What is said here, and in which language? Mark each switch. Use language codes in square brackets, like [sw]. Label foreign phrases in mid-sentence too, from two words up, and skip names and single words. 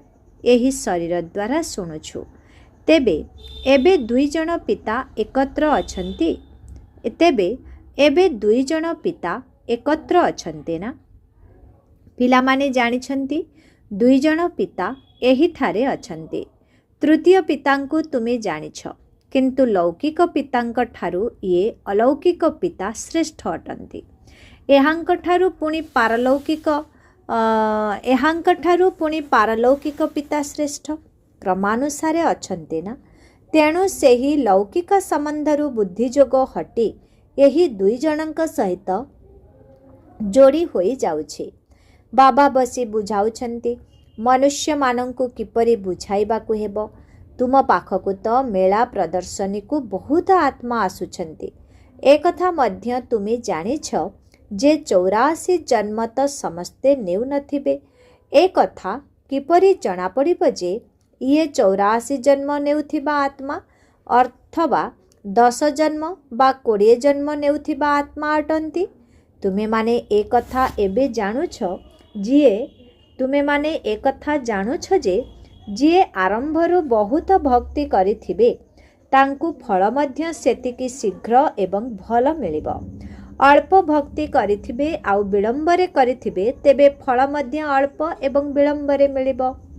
[or] ଏହି ଶରୀର ଦ୍ୱାରା ଶୁଣୁଛୁ। ତେବେ ଏବେ ଦୁଇ ଜଣ ପିତା ଏକତ୍ର ଅଛନ୍ତି। ତେବେ ଏବେ ଦୁଇ ଜଣ ପିତା ଏକତ୍ର ଅଛନ୍ତି ନା? ପିଲା ମାନେ ଜାଣିଛନ୍ତି ଦୁଇ ଜଣ ପିତା ଏହି ଥରେ ଅଛନ୍ତି। ତୃତୀୟ ପିତାଙ୍କୁ ତୁମେ ଜାଣିଛ, କିନ୍ତୁ ଲୌକିକ ପିତାଙ୍କ ଠାରୁ ଯେ ଅଲୌକିକ ପିତା ଶ୍ରେଷ୍ଠ ଅଟନ୍ତି। ଏହାଙ୍କ ଠାରୁ ପୁଣି ପାରଲୌକିକ ପିତା ଶ୍ରେଷ୍ଠ କ୍ରମାନୁସାରେ ଅଛନ୍ତି ନା? ତେଣୁ ସେହି ଲୌକିକ ସମ୍ବନ୍ଧରୁ ବୁଦ୍ଧିଯୋଗ ହଟି ଏହି ଦୁଇ ଜନକ ସହିତ ଯୋଡ଼ି ହୋଇ ଯାଉଛି। ବାବା ବସି ବୁଝାଉଛନ୍ତି ମନୁଷ୍ୟ ମାନଙ୍କୁ କିପରି ବୁଝାଇବାକୁ ହେବ। ତୁମ ପାଖକୁ ତ ମେଳା ପ୍ରଦର୍ଶନୀ କୋ ବହୁତ ଆତ୍ମା ଆସୁଛନ୍ତି। ଏକ କଥା ମଧ୍ୟ ତୁମେ ଜାଣିଛ ଯେ 84 ଜନ୍ମ ତ ସମସ୍ତେ ନେଉ ନଥିବେ। ଏକ କଥା କିପରି ଜଣା ପଡ଼ିବ ଯେ ଯେ 84 ଜନ୍ମ ନେଉଥିବା ଆତ୍ମା ଅଥବା 10 ଜନ୍ମ ବା 20 ଜନ୍ମ ନେଉଥିବା ଆତ୍ମା ଅଟନ୍ତି? ତୁମେ ମାନେ ଏକ କଥା ଏବେ ଜାଣୁଛ ଯେ ଯିଏ ଆରମ୍ଭରୁ ବହୁତ ଭକ୍ତି କରିଥିବେ ତାଙ୍କୁ ଫଳ ମଧ୍ୟ ସେତିକି ଶୀଘ୍ର ଏବଂ ଭଲ ମିଳିବ। ଅଳ୍ପ ଭକ୍ତି କରିଥିବେ ଆଉ ବିଳମ୍ବରେ କରିଥିବେ ତେବେ ଫଳ ମଧ୍ୟ ଅଳ୍ପ ଏବଂ ବିଳମ୍ବରେ ମିଳିବ।